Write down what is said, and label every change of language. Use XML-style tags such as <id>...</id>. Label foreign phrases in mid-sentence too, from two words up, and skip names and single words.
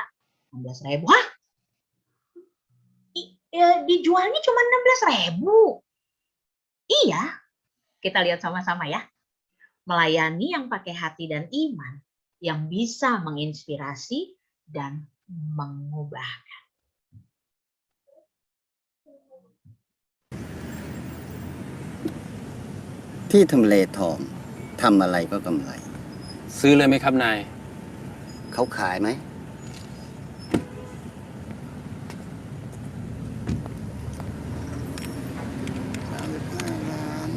<id>16.000. Hah? Dijualnya cuma 16.000. Iya. Kita lihat sama-sama ya. Melayani yang pakai hati dan iman yang bisa menginspirasi dan mengubah.</id> <th>ที่ทำเลทองทำอะไรก็กำไร ซื้อเลยไหมครับนาย เขาขายไหม 35 ล้าน</th>